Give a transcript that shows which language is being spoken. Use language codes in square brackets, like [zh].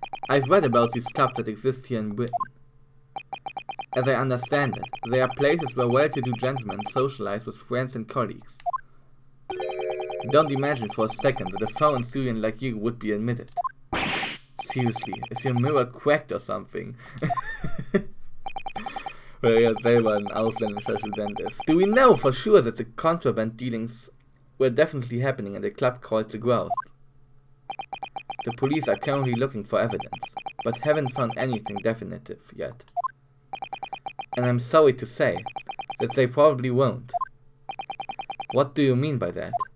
[en] I've read about these clubs that exist here in Britain. As I understand it, they are places where well-to-do gentlemen socialize with friends and colleagues. Don't imagine for a second that a foreign student like you would be admitted. Seriously, is your mirror cracked or something? [de] Weil er ja selber ein ausländischer Student ist. [en] Do we know for sure that the contraband dealings were definitely happening in the club called the Grouse? The police are currently looking for evidence, but haven't found anything definitive yet. And I'm sorry to say that they probably won't. What do you mean by that?